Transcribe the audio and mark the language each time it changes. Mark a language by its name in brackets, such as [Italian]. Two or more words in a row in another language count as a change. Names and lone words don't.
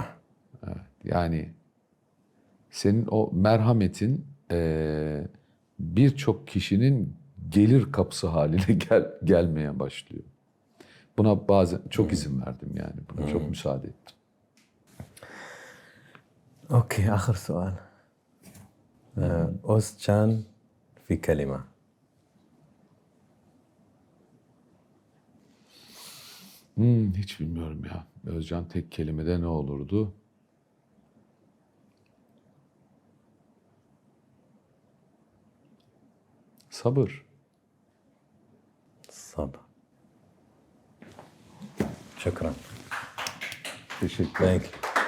[Turkish] Yani senin o merhametin birçok kişinin gelir kapısı haline gelmeye başlıyor. Buna bazen çok izin verdim yani. Buna çok müsaade ettim. [Arabic] اوكي اخر سؤال. اوزcan في كلمة. [Turkish] Hiç bilmiyorum ya. Özcan tek kelimede ne olurdu? Sabır. [Arabic] صبر. شكرا. [Turkish] Teşekkür ederim. [English] Thank you.